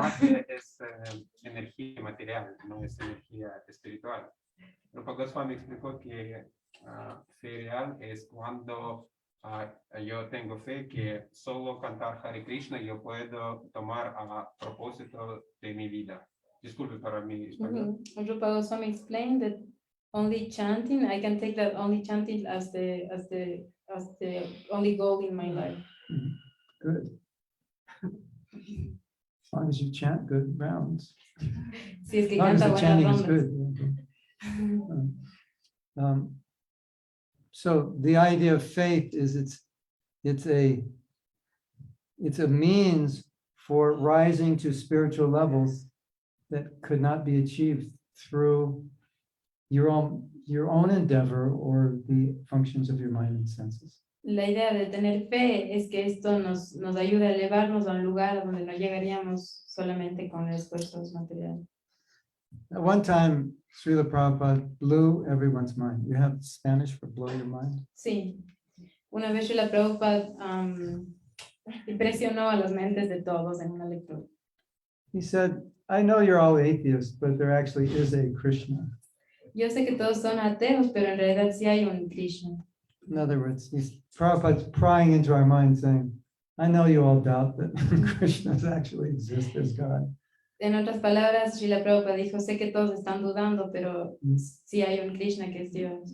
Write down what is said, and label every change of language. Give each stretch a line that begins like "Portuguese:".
Spanish: Magia es energía material, no es energía espiritual. Prabhupada Swami explicó que fe real es cuando yo tengo fe que solo cantar Hare Krishna yo puedo tomar a propósito de mi vida. Disculpe para mi español.
English: Prabhupada Swami explained that only chanting, I can take that only chanting as the only goal in my life. Good. As long as you chant good rounds.
Spanish: Si es que
English: As long as
Spanish: canta
English: the
Spanish: buenas
English: chanting is
Spanish: rondas.
English: good. So the idea of faith is it's a means for rising to spiritual levels that could not be achieved through your own endeavor or the functions of your mind and senses.
Spanish: La idea de tener fe es que esto nos ayuda a elevarnos a un lugar donde no llegaríamos solamente con esfuerzos materiales.
English: At one time, Srila Prabhupada blew everyone's mind. You have Spanish for blow your mind?
Spanish: Sí, una vez Srila Prabhupada impresionó a las mentes de todos en una lectura.
English: He said, I know you're all atheists, but there actually is a Krishna.
Spanish: Yo sé que todos son ateos, pero en realidad sí hay un Krishna.
English: In other words, Prabhupada's prying into our mind saying, I know you all doubt that Krishna actually exists as God.
Spanish: En otras palabras, Srila Prabhupada dijo, sé que todos están dudando, pero sí hay un Krishna que es Dios.